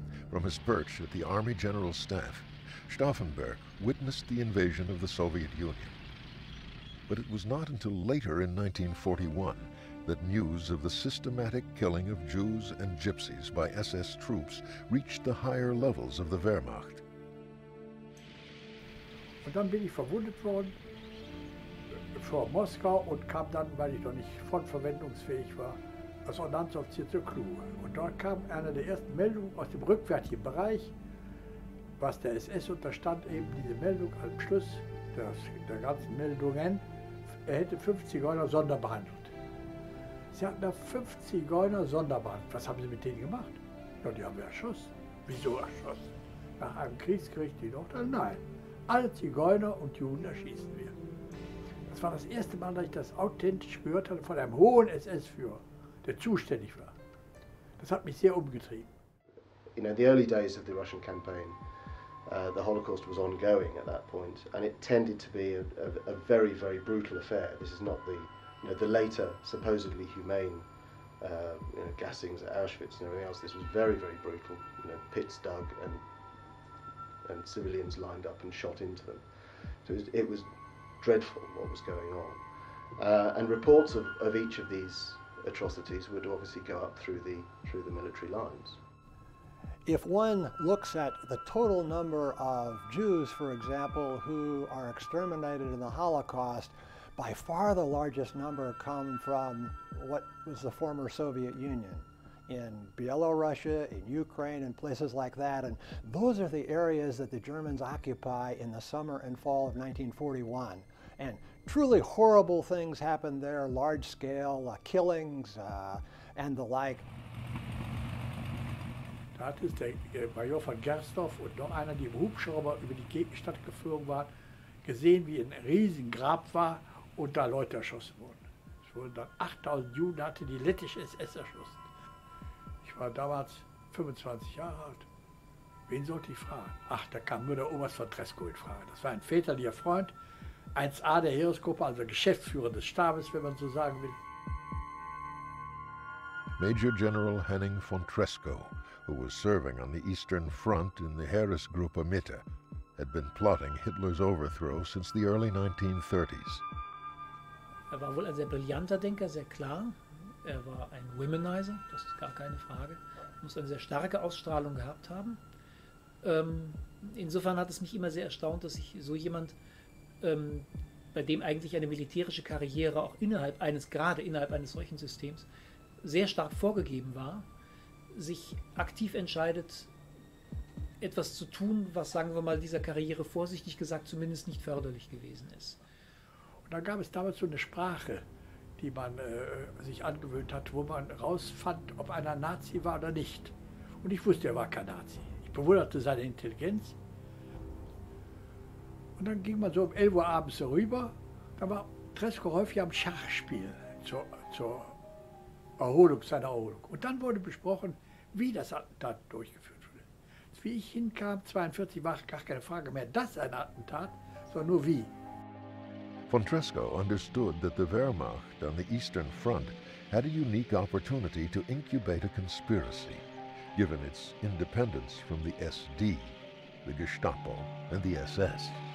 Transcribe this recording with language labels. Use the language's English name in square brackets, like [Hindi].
[English] From his perch at the Army General Staff, Stauffenberg witnessed the invasion of the Soviet Union. But it was not until later in 1941 that news of the systematic killing of Jews and Gypsies by SS troops reached the higher levels of the Wehrmacht. [German] Und dann bin ich verwundet worden vor Moskau und kam dann, weil ich noch nicht frontverwendungsfähig war, als Ordnanzoffizier zur Crew. Und dort kam eine der ersten Meldungen aus dem rückwärtigen Bereich, was der SS unterstand, eben diese Meldung am Schluss der ganzen Meldungen, er hätte 5 Zigeuner sonderbehandelt. Sie hatten da 5 Zigeuner sonderbehandelt. Was haben Sie mit denen gemacht? Ja, die haben wir erschossen. Wieso erschossen? Nach einem Kriegsgericht die Urteil? Nein. Alle Zigeuner und Juden erschießen wir. Das war das erste Mal, dass ich das authentisch gehört hatte von einem hohen SS-Führer, der zuständig war. Das hat mich sehr umgetrieben. [English] You know, in the early days of the Russian campaign, the Holocaust was ongoing at that point, and it tended to be a very, very brutal affair. This is not the later supposedly humane gassings at Auschwitz and everything else. This was very, very brutal. Pits dug and civilians lined up and shot into them. So it was dreadful what was going on, and reports of each of these atrocities would obviously go up through the military lines. If one looks at the total number of Jews, for example, who are exterminated in the Holocaust, by far the largest number come from what was the former Soviet Union, in Belarus, in Ukraine, and places like that. And those are the areas that the Germans occupy in the summer and fall of 1941. And truly horrible things happened there, large-scale killings and the like. [German] Da hat es der Major von Gersdorf und noch einer, die im Hubschrauber über die Gegenstadt geflogen waren, gesehen, wie ein riesigen Grab war und da Leute erschossen wurden. Es wurden dann 8000 Juden, hatte die lettische SS erschossen. Ich war damals 25 Jahre alt. Wen sollte ich fragen? Ach, da kam nur der Oberst von Tresco in Frage. Das war ein väterlicher Freund, 1A der Heeresgruppe, also Geschäftsführer des Stabes, wenn man so sagen will. [English] Major General Henning von Tresco, who was serving on the Eastern Front in the Heeresgruppe Mitte, had been plotting Hitler's overthrow since the early 1930s. [German] War wohl ein sehr brillanter Denker, sehr klar. War ein Womanizer, das ist gar keine Frage. Muss eine sehr starke Ausstrahlung gehabt haben. Insofern hat es mich immer sehr erstaunt, dass sich so jemand, bei dem eigentlich eine militärische Karriere auch gerade innerhalb eines solchen Systems sehr stark vorgegeben war, sich aktiv entscheidet, etwas zu tun, was, sagen wir mal, dieser Karriere vorsichtig gesagt zumindest nicht förderlich gewesen ist. Und da gab es damals so eine Sprache, die man sich angewöhnt hat, wo man rausfand, ob einer Nazi war oder nicht. Und ich wusste, er war kein Nazi. Ich bewunderte seine Intelligenz. Und dann ging man so um 11 Uhr abends so rüber. Da war Tresco häufig am Schachspiel zur Erholung, seiner Erholung. Und dann wurde besprochen, wie das Attentat durchgeführt wurde. Wie ich hinkam, 1942, war gar keine Frage mehr, das ein Attentat, sondern nur wie. [English] Von Tresco understood that the Wehrmacht on the Eastern Front had a unique opportunity to incubate a conspiracy, given its independence from the SD, the Gestapo, and the SS.